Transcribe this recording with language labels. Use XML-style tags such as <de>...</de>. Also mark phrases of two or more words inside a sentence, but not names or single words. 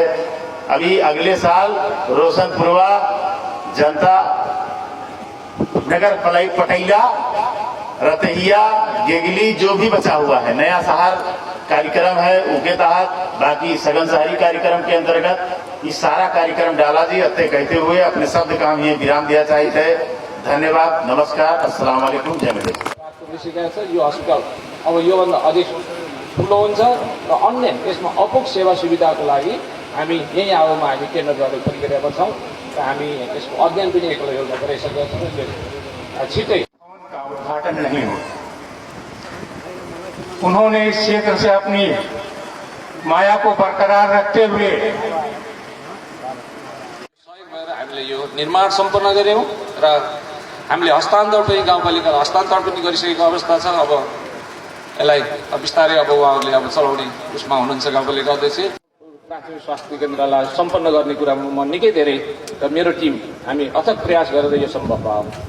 <hi>अभी अगले साल रोशनपुरवा जनता नगर पटैला रतहिया गेगली जो भी बचा हुआ है नया शहर कार्यक्रम है उसके तहत, बाकी सघन शहरी कार्यक्रम के अंतर्गत ये सारा कार्यक्रम डाला जी। अत्य कहते हुए अपने शब्द का हम ये विराम दिया चाहते हैं। धन्यवाद, नमस्कार,</hi> <ar>السلام عليكم,</ar> <hi>जय हिंद।</hi> <ne>यो हस्पिटल अब योभन्दा अधिक ठुलो हुन्छ र अन्य यसमा अपुग सेवा सुविधाको लागि हामी यही आउमा हामी केन्द्रद्वारा परिरहेका छौँ र हामी यसको अध्ययन पनि एकल योजना गरिसकेका छौँ। छिटै</ne> <hi>का उद्घाटन नहीं हो। उन्होंने इस क्षेत्र से अपनी माया को बरकरार रखते हुए</hi> <ne>सहयोग भएर हामीले यो निर्माण सम्पन्न गर्यौँ र हामीले हस्तान्तरण पनि गाउँपालिकालाई हस्तान्तरण पनि गरिसकेको अवस्था छ। अब यसलाई बिस्तारै अब उहाँहरूले अब चलाउने उसमा हुनुहुन्छ गाउँपालिका अध्यक्ष। प्राथमिक स्वास्थ्य केन्द्रलाई सम्पन्न गर्ने कुरामा म निकै धेरै र मेरो टिम हामी अथक प्रयास गरेर यो सम्भव भयो।</ne>